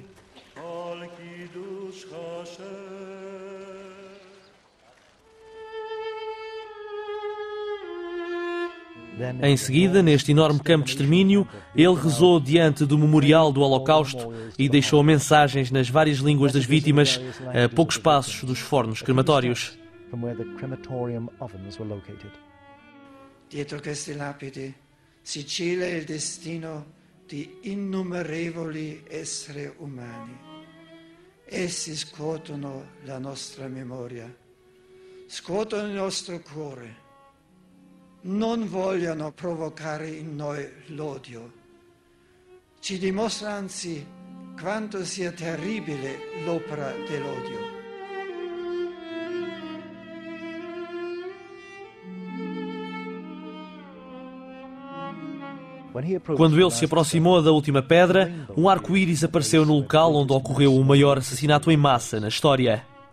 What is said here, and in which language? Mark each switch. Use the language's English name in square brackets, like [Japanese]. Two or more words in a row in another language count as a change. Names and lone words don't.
[Portuguese] Em seguida, neste enorme campo de extermínio, ele rezou diante do memorial do Holocausto e deixou mensagens nas várias línguas das vítimas a poucos passos dos fornos crematórios. [Italian] Dietro queste lapidi si cela il destino di innumerevoli esseri umani. Essi scuotono la nostra memoria, scuotono il nostro cuore. Non vogliono provocare in noi l'odio. Ci dimostra anzi quanto sia terribile l'opera dell'odio. [Portuguese] Quando ele se aproximou da última pedra, um arco-íris apareceu no local onde ocorreu o maior assassinato em massa na história.